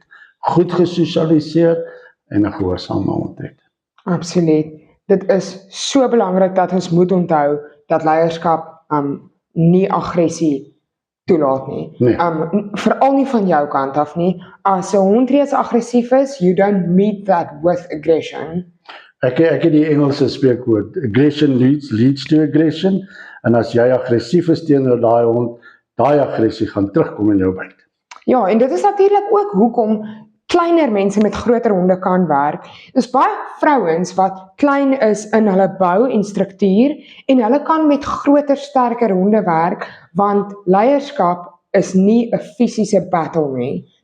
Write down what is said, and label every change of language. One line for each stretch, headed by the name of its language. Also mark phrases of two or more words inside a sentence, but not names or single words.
Afrikaans: Goed gesosialiseer en 'n gehoorsame hond het. Absoluut. Dit is so belangrik dat ons moet onthou dat leierskap nie aggressie toelaat nie. Veral nie van jou kant af nie. As 'n hond reeds aggressief is,
English: you don't meet that with aggression.
Afrikaans: Ek het die Engelse spreekwoord,
English: aggression leads to aggression,
Afrikaans: en as jy aggressief is teenoor daai hond, daai aggressie gaan terugkom in jou byt. Ja, en dit is natuurlik ook hoekom kleiner mense met groter honde kan werk. Dis baie vrouens wat klein is in hulle bou en struktuur en hulle kan met groter, sterker honde werk, want leierskap is nie 'n fisiese battle nie.